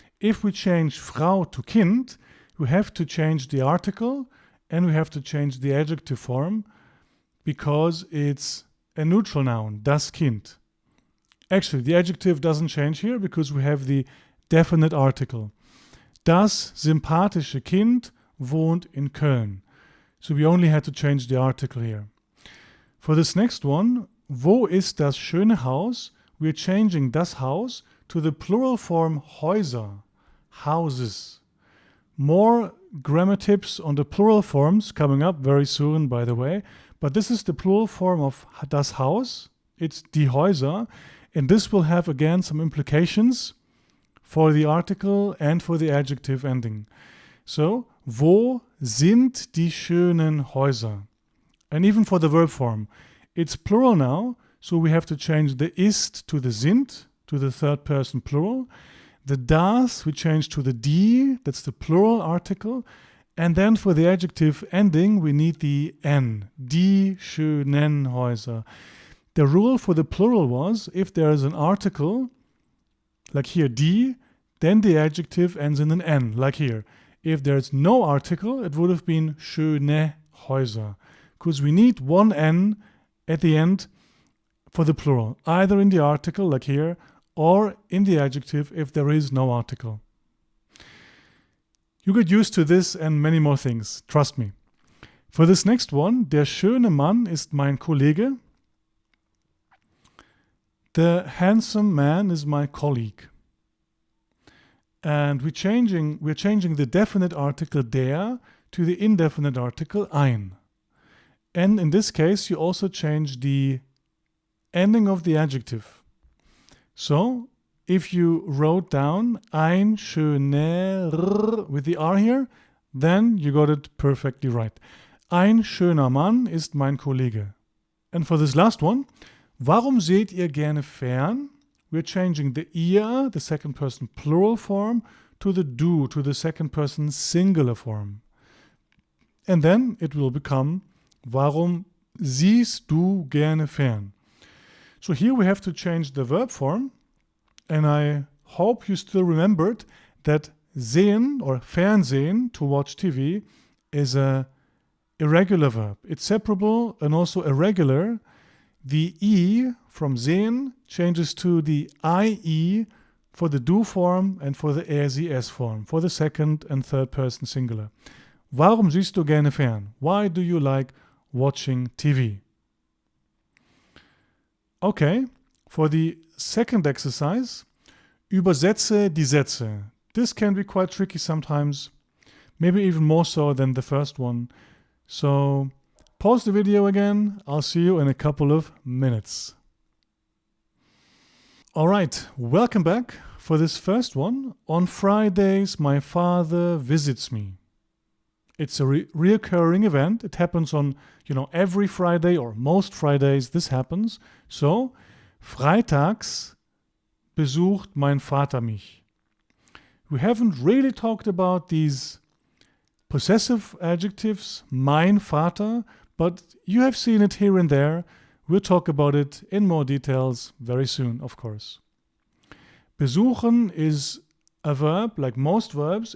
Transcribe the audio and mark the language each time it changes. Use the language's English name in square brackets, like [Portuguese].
[English] If we change Frau to Kind, we have to change the article and we have to change the adjective form because it's a neutral noun, das Kind. Actually, the adjective doesn't change here because we have the definite article. [German] Das sympathische Kind wohnt in Köln. [English] So we only had to change the article here. For this next one, [German] wo ist das schöne Haus? [English] We're changing das Haus to the plural form Häuser, houses. More grammar tips on the plural forms coming up very soon, by the way. But this is the plural form of das Haus. It's die Häuser. And this will have again some implications for the article and for the adjective ending. [German] So, wo sind die schönen Häuser? [English] And even for the verb form, it's plural now, so we have to change the ist to the sind, to the third person plural. The das we change to the die, that's the plural article. And then for the adjective ending, we need the n, [German] die schönen Häuser. [English] The rule for the plural was, if there is an article, like here, die, then the adjective ends in an n, like here. If there's no article, it would have been [German] schöne Häuser, [English] because we need one n at the end for the plural, either in the article, like here, or in the adjective if there is no article. You get used to this and many more things, trust me. For this next one, [German] der schöne Mann ist mein Kollege. [English] The handsome man is my colleague. And we're changing the definite article der to the indefinite article ein. And in this case, you also change the ending of the adjective. So, if you wrote down [German] ein schöner [English] with the R here, then you got it perfectly right. [German] Ein schöner Mann ist mein Kollege. [English] And for this last one, [German] warum seht ihr gerne fern? [English] We're changing the ihr, the second person plural form, to the du, to the second person singular form. And then it will become [German] warum siehst du gerne fern? [English] So here we have to change the verb form, and I hope you still remembered that sehen or Fernsehen, to watch TV, is a irregular verb. It's separable and also irregular. The E from sehen changes to the IE for the du form and for the sie form, for the second and third person singular. [German] Warum siehst du gerne fern? [English] Why do you like watching TV? Okay, for the second exercise, [German] übersetze die Sätze. [English] This can be quite tricky sometimes, maybe even more so than the first one. So pause the video again. I'll see you in a couple of minutes. All right, welcome back for this first one. On Fridays, my father visits me. It's a reoccurring event. It happens on, every Friday or most Fridays this happens. [German] So, freitags besucht mein Vater mich. [English] We haven't really talked about these possessive adjectives, mein Vater, but you have seen it here and there. We'll talk about it in more details very soon, of course. Besuchen is a verb, like most verbs.